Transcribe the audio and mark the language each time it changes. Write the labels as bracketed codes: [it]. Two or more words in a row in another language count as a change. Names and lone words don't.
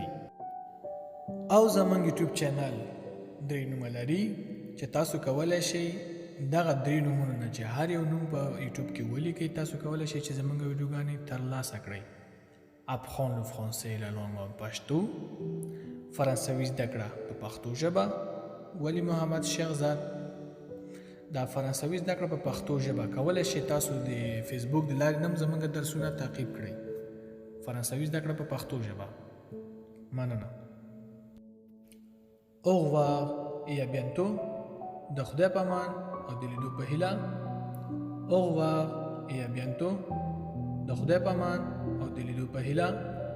[ps] او زموږ یوټیوب چینل درې نومه لري چې تاسو کولی شئ دغه درې نومونو نه چې هر یو نوم په یوټیوب کې ولیکئ تاسو کولی شئ چې زموږ ویډیوګانې ترلاسه کړئ. [fr] apprendre le français la langue en پښتو. [ps] فرانسوي زده کړه په پښتو ژبه. ولی محمد شیخزاد. دا فرانسوي زده کړه په پښتو ژبه کولی شئ تاسو د فیسبوک د لارې هم زموږ درسونه تعقیب کړئ. فرانسوي زده کړه په پښتو ژبه. مننه. [fr] au revoir et à bientôt. [ps] د خدای په امان او د لیدو په هیله. [fr] au revoir et à bientôt. [ps] د خدای په امان او د لیدو په هیله.